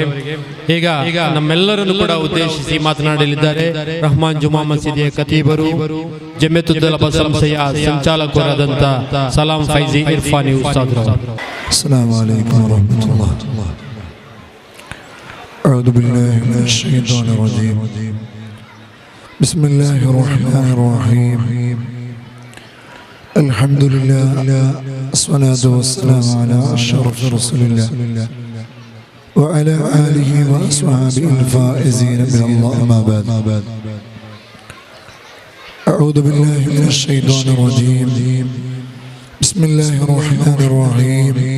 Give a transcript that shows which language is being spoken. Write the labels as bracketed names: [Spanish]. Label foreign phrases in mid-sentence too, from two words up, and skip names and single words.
[Kannada] ಈಗ ನಮ್ಮೆಲ್ಲರನ್ನು ಕೂಡ ಉದ್ದೇಶಿಸಿ ಮಾತನಾಡಲಿದ್ದಾರೆ ರಹಮಾನ್ ಜುಮಾ ಮಸೀದಿಯ ಖತೀಬರು, ಜಮಿಯತ್ ಉಲಮಾ ಸಂಸ್ಥೆಯ ಸಂಚಾಲಕರಾದಂಥ ಸಲಾಂ ಫೈಜಿ ಇರ್ಫಾನಿ ಉಸ್ತಾದ್. [Arabic] السلام عليكم ورحمة الله. أعوذ بالله من الشيطان الرجيم. بسم الله الرحمن الرحيم. ಅಲ್ಹಮ್ದುಲಿಲ್ಲಾಹ್ والصلاة والسلام على أشرف رسول الله وعلى آله وأصحابه الفائزين من الله. أما بعد. أعوذ بالله من الشيطان الرجيم. بسم الله الرحمن الرحيم.